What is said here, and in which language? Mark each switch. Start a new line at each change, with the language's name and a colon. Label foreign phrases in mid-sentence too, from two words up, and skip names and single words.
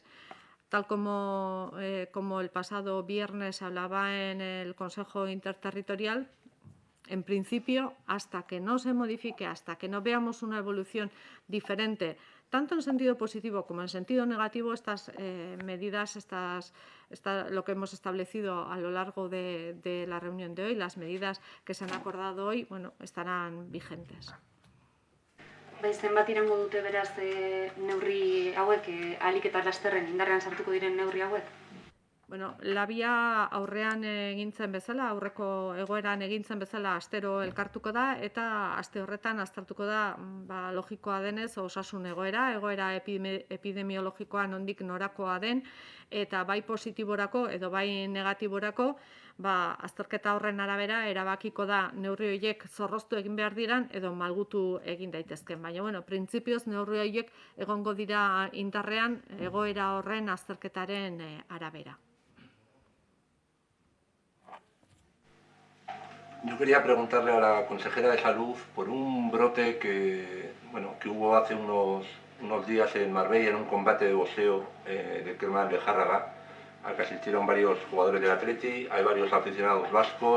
Spanish: Tal como el pasado viernes se hablaba en el Consejo Interterritorial, en principio, hasta que no se modifique, hasta que no veamos una evolución diferente, tanto en sentido positivo como en sentido negativo, estas medidas, lo que hemos establecido a lo largo de la reunión de hoy, las medidas que se han acordado hoy, bueno, estarán vigentes.
Basque: Zenbat iraungo dute beraz neurri hauek, ahalik eta lasterren indarrean sartuko diren neurri hauek? Bueno, labia aurrean egintzen bezala, aurreko egoeran egintzen bezala astero elkartuko da eta aste horretan aztertuko da logikoa denez osasun egoera epidemiologikoa nondik norakoa den eta bai positiborako edo bai negatiborako azterketa horren arabera erabakiko da neurri horiek zorroztu egin behar diran edo malgutu egin daitezken. Baina, bueno, printzipioz neurri horiek egongo dira indarrean egoera horren azterketaren arabera.
Spanish: Yo quería preguntarle a la consejera de Salud por un brote que hubo hace unos días en Marbella en un combate de boxeo del Kerman de Járraga, al que asistieron varios jugadores del Atleti, hay varios aficionados vascos.